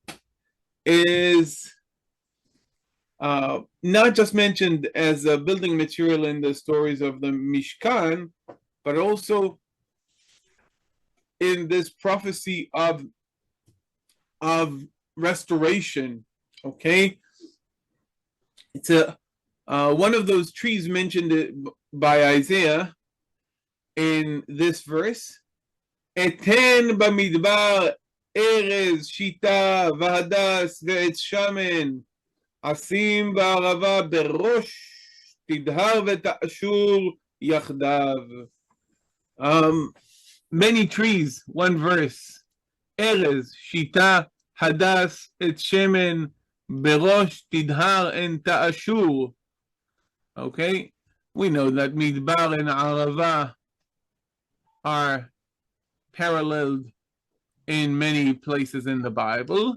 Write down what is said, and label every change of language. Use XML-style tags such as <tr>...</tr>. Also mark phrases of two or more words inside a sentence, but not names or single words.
<en>is not just mentioned as a building material in the stories of the Mishkan, but also in this prophecy of restoration. Okay, it's a one of those trees mentioned by Isaiah in this verse.</en> <he>אתן במדבר ארז שטה והדס ועץ שמן אשים בערבה ברוש תדהר ותאשור יחדו.</he> <en>Many trees, one verse.</en> <he>ארז, שטה, הדס, עץ שמן, ברוש תדהר and ta'ashur.</he> <en>Okay, we know that midbar and arava are paralleled in many places in the Bible.</en>